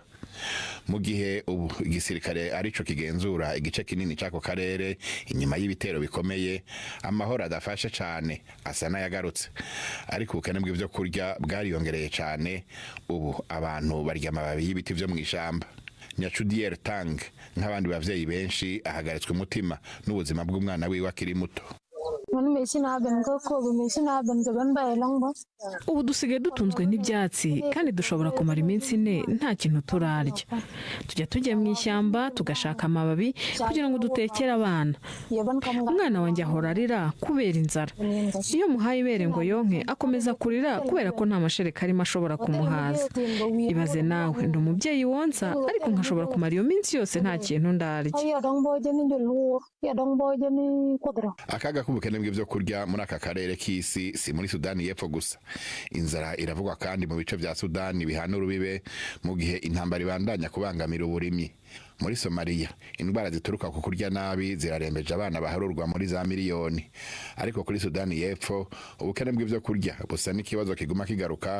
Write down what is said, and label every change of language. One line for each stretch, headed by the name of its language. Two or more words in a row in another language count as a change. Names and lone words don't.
Rundi: Mu gihe ubu igisirikare arico kigenzura igice kinini cy'ako karere inyuma y'ibitero bikomeye, amahoro adafashe cyane asa n'ayagarutse, ariko ubukene bw'ivyo kurya bwariyongereye cyane. Ubu abantu barya amababi y'ibiti vyo mu ishamba. Nyachudier Tang nk'abandi bavyeyi benshi ahagaritswe umutima n'ubuzima bw'umwana wiwe akiri muto.
Kinyarwanda: Ubu dusigaye dutunzwe n'ibyatsi kandi dushobora kumara iminsi 4 nta kintu turarya. Tujya mu ishyamba tugashaka amababi kugira ngo dutekere abana. Umwana wanjye ahora arira kubera inzara. Iyo muhaye ibere ngo yonke akomeza kurira kubera ko nta mashereka arimo ashobora kumuhaza. Ibaze nawe ndi umubyeyi wonsa ariko nkashobora kumara iyo minsi yose nta kintu ndarya.
Rundi: Akaga k'ubukene bw'ivyo kurya muri aka karere k'isi si muri Sudani y'Epfo gusa. Inzara iravugwa kandi mu bice vya Sudani bihana urubibe mu gihe intambara ibandanya kubangamira uburimyi. Muri Somalia indwara zituruka ku kurya nabi zirarembeje abana baharurwa muri za miliyoni. Ariko kuri Sudani y'Epfo ubukene bw'ivyo kurya busa n'ikibazo kiguma kigaruka.